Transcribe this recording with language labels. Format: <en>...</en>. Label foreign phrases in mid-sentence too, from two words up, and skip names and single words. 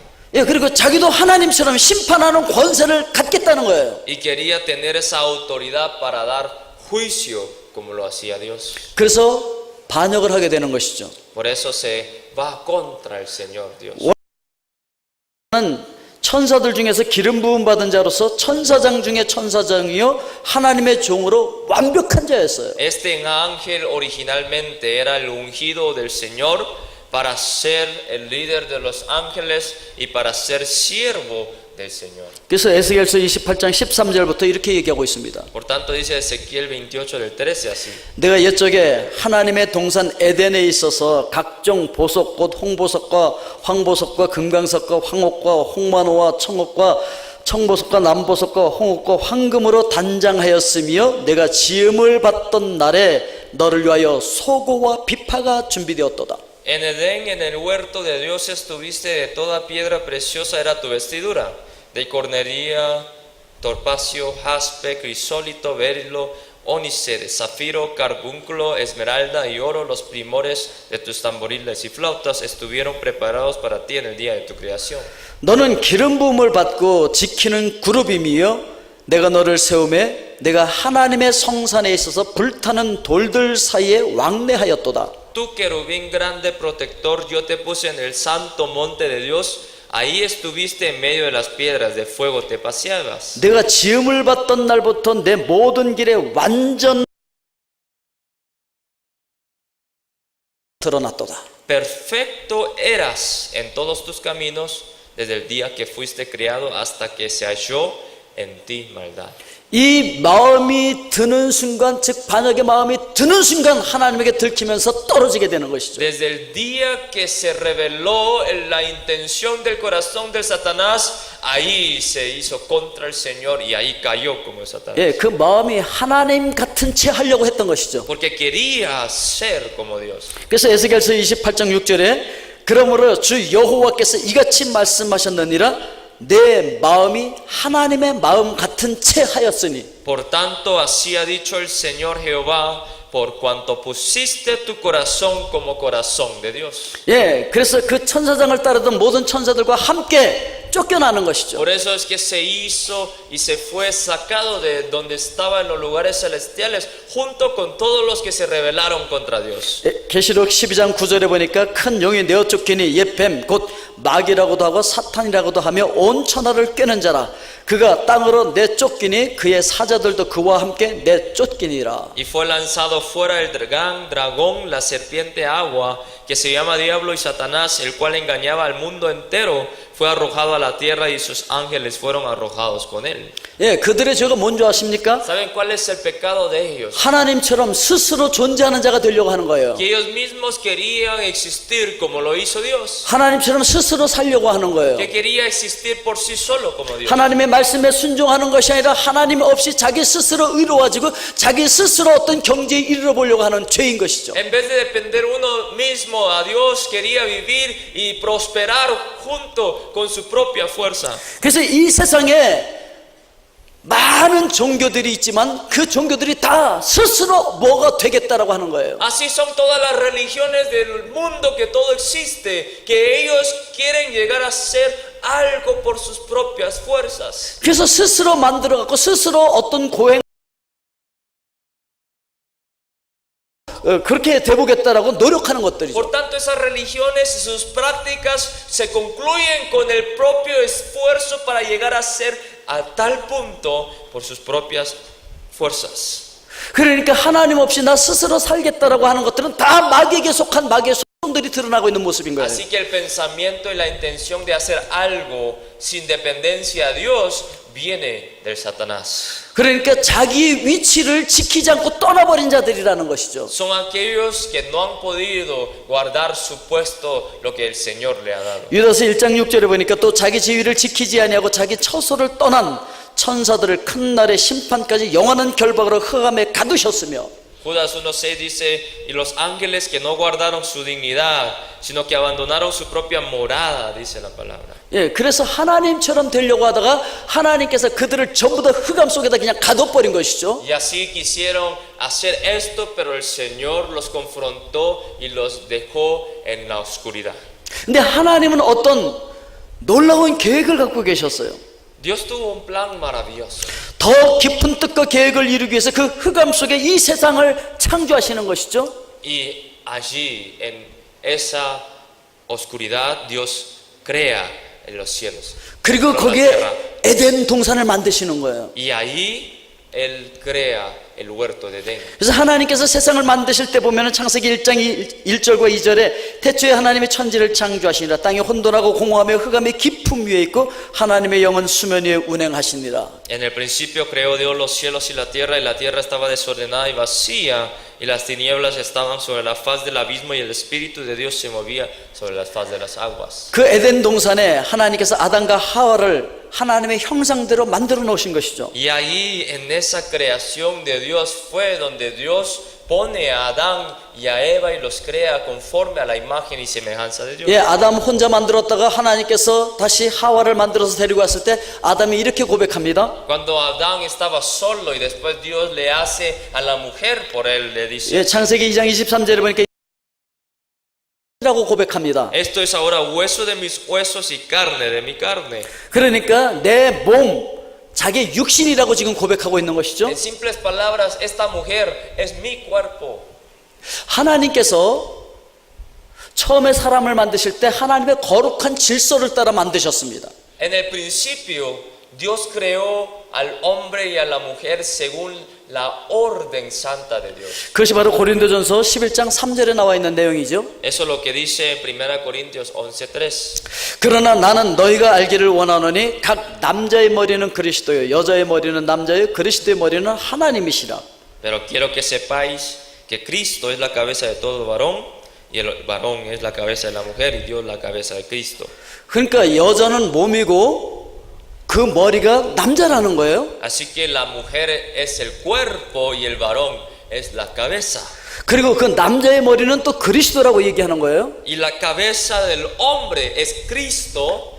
<ko>예, 그리고 자기도 하나님처럼 심판하는 권세를 갖겠다는 거예요.</ko> <es>Y quería tener esa autoridad para dar juicio como lo hacía Dios.</es> <ko>그래서 반역을 하게 되는 것이죠.</ko> <es>Por eso se va contra el Señor Dios.</es> <ko>천사들 중에서 기름 부음 받은 자로서 천사장 중에 천사장이요 하나님의 종으로 완벽한 자였어요.</ko> <es>Este ángel originalmente era el ungido del Señor para ser el líder de los ángeles y para ser siervo del Señor.</es> <ko>그래서 에스겔서 28장 13절부터 이렇게 얘기하고 있습니다.</ko> <es>Por tanto dice Ezequiel 28 del 13 así.</es> <ko>내가 옛적에 하나님의 동산 에덴에 있어서 각종 보석꽃 홍보석과 황보석과 금강석과 황옥과 홍만호와 청옥과 청보석과 남보석과 홍옥과 황금으로 단장하였으며 내가 지음을 받던 날에 너를 위하여 소고와 비파가 준비되었도다.</ko> <es>En Edén, en el huerto de Dios estuviste, de toda piedra preciosa era tu vestidura, de cornería, torpacio, jaspe, crisólito, berilo, ónice, de zafiro, carbúnculo, esmeralda y oro. Los primores de tus tamboriles y flautas estuvieron preparados para ti en el día de tu creación.</es> <ko>너는 기름 부음을 받고 지키는 그룹이며 내가 너를 세우매 내가 하나님의 성산에 있어서 불타는 돌들 사이에 왕래하였도다.</ko> <es>Tú, querubín grande protector, yo te puse en el santo monte de Dios. Ahí estuviste en medio de las piedras de fuego, te paseabas.</es> <ko>내가 지음을 받던 날부터 내 모든 길에 완전 드러났도다.</ko> <es>Perfecto eras en todos tus caminos desde el día que fuiste criado hasta que se halló en ti maldad.</es> <ko>이 마음이 드는 순간, 즉 반역의 마음이 드는 순간 하나님에게 들키면서 떨어지게 되는 것이죠.</ko> <es>Desde el día que se reveló la intención del corazón del Satanás, ahí se hizo contra el Señor y ahí cayó como Satanás.</es> <ko>예, 그 마음이 하나님 같은 채 하려고 했던 것이죠.</ko> <es>Porque quería ser como Dios.</es> <ko>그래서 에스겔서 28장 6절에 그러므로 주 여호와께서 이같이 말씀하셨느니라 내 마음이 하나님의 마음 같은 채 하였으니.</ko> <es>Por tanto, así ha dicho el Señor Jehová, por cuanto pusiste tu corazón como corazón de Dios.</es> <ko>예, 그래서 그 천사장을 따르던 모든 천사들과 함께 쫓겨나는 것이죠.</ko> <es>Por eso es que se hizo y se fue sacado de donde estaba en los lugares celestiales, junto con todos los que se rebelaron contra Dios.</es> <ko>계시록 12장 9절에 보니까 큰 용이 내어 쫓기니 옛 뱀 곧 마귀라고도 하고 사탄이라고도 하며 온 천하를 꿰는 자라. 그가 땅으로 내쫓기니 그의 사자들도 그와 함께 내쫓기니라.</ko> <es>Y fue lanzado fuera el dragón, la serpiente agua, que se llama Diablo y Satanás, el cual engañaba al mundo entero, fue arrojado a la tierra y sus ángeles fueron arrojados con él.</es> <ko>예, 그들의 죄가 뭔지 아십니까?</ko> <es>¿Saben cuál es el pecado de ellos?</es> <ko>하나님처럼 스스로 존재하는 자가 되려고 하는 거예요.</ko> <es>Que ellos mismos querían existir como lo hizo Dios.</es> <ko>하나님처럼 스스로 살려고 하는 거예요.</ko> <es>Que quería existir por sí solo como Dios.</es> <ko>하나님의 말씀에 순종하는 것이 아니라 하나님 없이 자기 스스로 의로워지고 자기 스스로 어떤 경지에 이르러 보려고 하는 죄인 것이죠.</ko> <es>En vez de depender uno mismo a Dios, quería vivir y prosperar junto con su propia fuerza.</es> <ko>그래서 이 세상에 많은 종교들이 있지만 그 종교들이 다 스스로 뭐가 되겠다라고 하는 거예요.</ko> <es>Así son todas las religiones del mundo, que todo existe, que ellos quieren llegar a ser algo por sus propias fuerzas.</es> <ko>그래서 스스로 만들어 갖고 스스로 어떤 고행 그렇게 돼보겠다라고 노력하는 것들이죠.</ko> <es>Por tanto, esas religiones y sus prácticas se concluyen con el propio esfuerzo para llegar a ser a tal punto por sus propias fuerzas.</es> <ko>그러니까 하나님 없이 나 스스로 살겠다라고 하는 것들은 다 마귀에게 속한 마귀의 성들이 드러나고 있는 모습인 거예요.</ko> <es>Así que el pensamiento y la intención de hacer algo sin dependencia a Dios viene del Satanás.</es> <ko>그러니까 자기 위치를 지키지 않고 떠나버린 자들이라는 것이죠.</ko> <es>Son aquellos que no han podido guardar su puesto, lo que el Señor le ha dado.</es> <ko>유다서 1장 6절에 보니까 또 자기 지위를 지키지 아니하고 자기 처소를 떠난 천사들을 큰 날의 심판까지 영원한 결박으로 흑암에 가두셨으며.</ko> <es>Judas 1:6 dice, y los ángeles que no guardaron su dignidad, sino que abandonaron su propia morada, dice la palabra.</es> <ko>예, 그래서 하나님처럼 되려고 하다가 하나님께서 그들을 전부 다 흑암 속에다 그냥 가둬버린 것이죠.</ko> <es>Y así quisieron hacer esto, pero el Señor los confrontó y los dejó en la oscuridad.</es> <ko>근데 하나님은 어떤 놀라운 계획을 갖고 계셨어요.</ko> <es>Dios tuvo un plan maravilloso.</es> <ko>더 깊은 뜻과 계획을 이루기 위해서 그 흑암 속에 이 세상을 창조하시는 것이죠.</ko> <es>Y allí, en esa oscuridad, Dios crea en los cielos.</es> <ko>그리고 거기에 에덴 동산을 만드시는 거예요.</ko> <es>Y ahí Él crea el huerto de Edén.</es> <ko>그래서 하나님께서 세상을 만드실 때 보면 창세기 1장 1절과 2절에 태초에 하나님의 천지를 창조하시니라. 땅이 혼돈하고 공허하며 흑암의 깊음 위에 있고 하나님의 영은 수면 위에 운행하시니라.</ko> <es>En el principio creó Dios los cielos y la tierra estaba desordenada y vacía, y las tinieblas estaban sobre la faz del abismo, y el Espíritu de Dios se movía sobre la faz de las aguas.</es> <ko>그 에덴 동산에 하나님께서 아담과 하와를 하나님의 형상대로 만들어 놓으신 것이죠.</ko> <es>Y ahí en esa creación de Dios fue donde Dios pone a Adán y a Eva y los crea conforme a la imagen y semejanza de Dios.</es> <ko>예, 아담 혼자 만들었다가 하나님께서 다시 하와를 만들어서 데리고 왔을 때 아담이 이렇게 고백합니다.</ko> <es>Cuando Adán estaba solo y después Dios le hace a la mujer por él, le dice,</es> <ko>예, 창세기 2장 23절에 보니까 라고 고백합니다.</ko> <es>esto es ahora hueso de mis huesos y carne de mi carne.</es> <ko>그러니까 내 몸, 자기 육신이라고 지금 고백하고 있는 것이죠.</ko> <es>En simples palabras, esta mujer es mi cuerpo.</es> <ko>하나님께서 처음에 사람을 만드실 때 하나님의 거룩한 질서를 따라 만드셨습니다.</ko> <es>En el principio, Dios creó al hombre y a la mujer según la orden santa de Dios.</es> <ko>그것이 바로 고린도전서 11장 3절에 나와 있는 내용이죠.</ko> <es>Eso es lo que dice en 1 Corintios 11:3.</es> <ko>그러나 나는 너희가 알기를 원하노니 각 남자의 머리는 그리스도요 여자의 머리는 남자요 그리스도의 머리는 하나님이시라.</ko> <es>Pero quiero que sepáis que Cristo es la cabeza de todo varón, y el varón es la cabeza de la mujer, y Dios la cabeza de Cristo.</es> <ko>그러니까 여자는 몸이고 그 머리가 남자라는 거예요.</ko> <es>Así que la mujer es el cuerpo y el varón es la cabeza.</es> <ko>그리고 그 남자의 머리는 또 그리스도라고 얘기하는 거예요.</ko> <es>Y la cabeza del hombre es Cristo,</es>